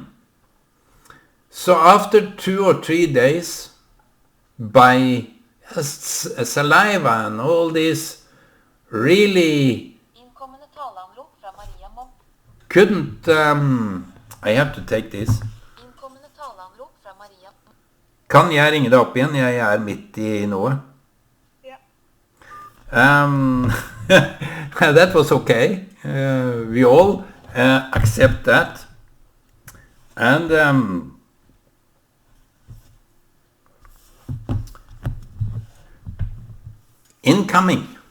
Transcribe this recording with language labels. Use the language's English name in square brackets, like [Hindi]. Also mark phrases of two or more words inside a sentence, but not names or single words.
[English] So after 2 or 3 days, by saliva and all this, really couldn't, I have to take this. [Norwegian] Kan jeg ringe deg opp igjen? Jeg er midt i noe. [English] That was okay. We all accept that. And incoming.